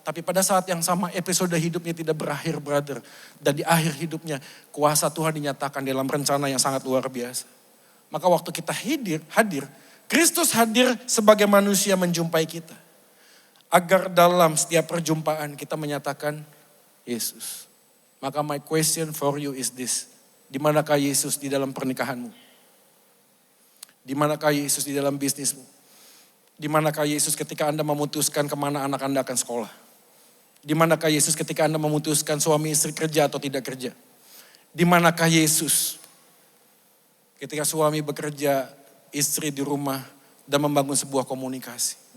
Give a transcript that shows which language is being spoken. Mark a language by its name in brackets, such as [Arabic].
[Indonesian] Tapi pada saat yang sama episode hidupnya tidak berakhir, brother. Dan di akhir hidupnya kuasa Tuhan dinyatakan dalam rencana yang sangat luar biasa. Maka waktu kita hadir, Kristus hadir sebagai manusia menjumpai kita. Agar dalam setiap perjumpaan kita menyatakan Yesus. [English] Maka my question for you is this. [Indonesian] Di manakah Yesus di dalam pernikahanmu? Di manakah Yesus di dalam bisnismu? Di manakah Yesus ketika Anda memutuskan kemana anak Anda akan sekolah? Di manakah Yesus ketika Anda memutuskan suami istri kerja atau tidak kerja? Di manakah Yesus ketika suami bekerja, istri di rumah, dan membangun sebuah komunikasi?